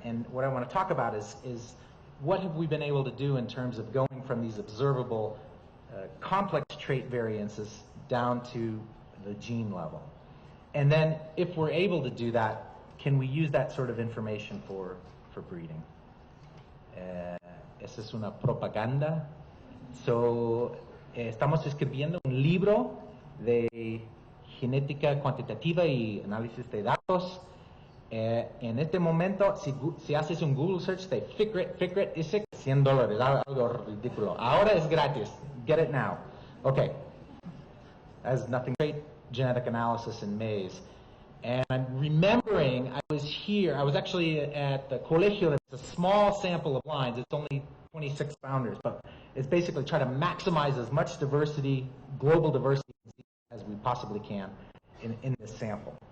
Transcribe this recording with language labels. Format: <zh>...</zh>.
<en>And what I want to talk about is what have we been able to do in terms of going from these observable complex trait variances down to the gene level. And then if we're able to do that, can we use that sort of information for breeding?</en> <es>Esa es una propaganda. So, estamos escribiendo un libro de genética cuantitativa y análisis de datos. En este momento, si haces un Google search de Ficret, dice $100, algo ridículo. Ahora es gratis.</es> <en>Get it now. Okay. Has nothing great genetic analysis in maize. And I'm remembering I was actually at the colegio. It's a small sample of lines. It's only 26 founders, but it's basically try to maximize as much diversity, global diversity, as we possibly can in this sample.</en>